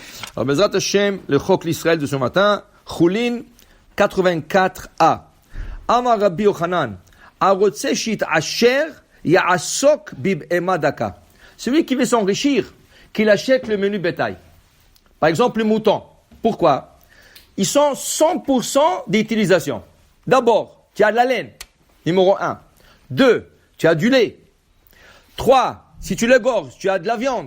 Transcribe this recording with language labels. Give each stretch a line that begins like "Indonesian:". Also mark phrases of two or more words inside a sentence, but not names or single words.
French: Alors,
Hebrew: בעזרת השם,
French: le Chok l'Israël de ce matin, Choulin 84a.
Hebrew: אמר רבי יוחנן, הרוצה שיתעשר יעסוק בבהמה דקה.
French: Celui qui veut s'enrichir, qu'il achète le menu bétail. Par exemple, le mouton. Pourquoi? Ils sont 100% d'utilisation. D'abord, tu as de la laine, numéro 1. 2, tu as du lait. 3, si tu l'égorges, tu as de la viande.